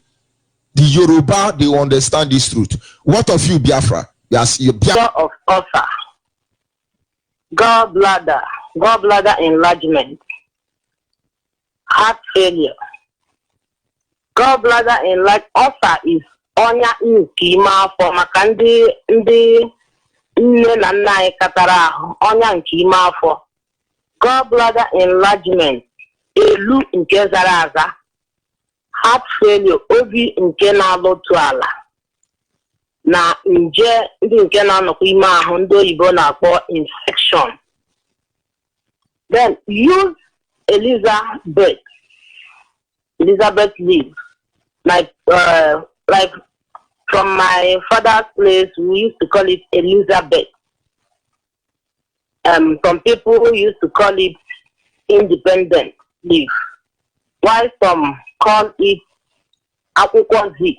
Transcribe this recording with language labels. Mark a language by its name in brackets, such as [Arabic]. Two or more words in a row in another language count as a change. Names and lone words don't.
[English] The Yoruba, they understand this truth. What of you, Biafra? Yes, you Biafra of ulcer, gallbladder enlargement, heart failure. Gallbladder enlargement, ulcer is [Igbo] onya nke afọ maka ndị nne na nna anyị katara ahụ, onya nke ime afọ. [English] Gallbladder enlargement, [Igbo] elu nke zara aza. [English] Heart failure, [Igbo] obi nke na-alụtụ ala. Na nje ndị nke na-anọkwa ime ahụ ndị oyibo na-akpọ infection. [English] Then use Elizabeth leaf. Like from my father's place, we used to call it Elizabeth. Some people used to call it independent leaf, while some call it [Igbo] akwụkwọ zik.